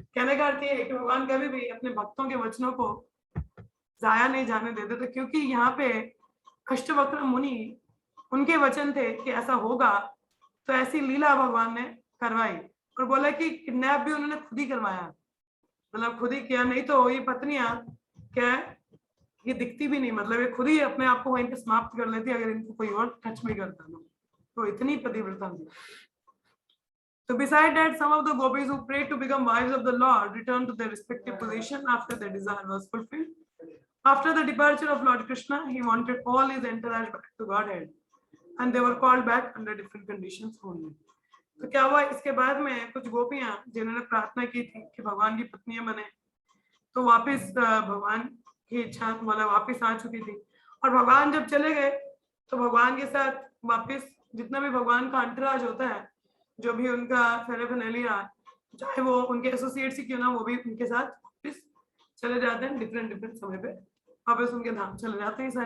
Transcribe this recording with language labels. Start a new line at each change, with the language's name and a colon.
Hindi: कहने का अर्थ ये है कि भगवान कभी भी अपने भक्तों के वचनों को जाया नहीं जाने देते थे, क्योंकि यहाँ पे अष्टवक्र मुनि उनके वचन थे कि ऐसा होगा, तो ऐसी लीला भगवान ने करवाई। और बोला कि किडनैप भी उन्होंने खुद ही करवाया, मतलब खुद ही किया, नहीं तो ये पत्नियां क्या ये दिखती भी नहीं, मतलब ये खुद ही अपने आप को वहीं पे समाप्त कर लेती अगर इनको कोई और टच भी करता तो इतनी पतिव्रता थी।
English: So beside that, some of the gopis who prayed to become wives of the Lord returned to their respective position after their desire was fulfilled. After the departure of Lord Krishna, he wanted all his entourage back to Godhead, and they were called back under different conditions only.
Hindi: तो क्या हुआ, इसके बाद में कुछ गोपियां जिन्होंने प्रार्थना की थी कि भगवान की पत्नियां बने, तो वापस भगवान की इच्छा मतलब वापस आ चुकी थी। और भगवान जब चले गए तो भगवान के साथ वापस जितना भी भगवान का अंतराज होता है, जो भी उनका फेरेफेनेलिया, चाहे वो उनके एसोसिएट्स ही क्यों ना, वो भी उनके साथ वापस चले जाते हैं, डिफरेंट समय पे वापस उनके धाम चले जाते हैं।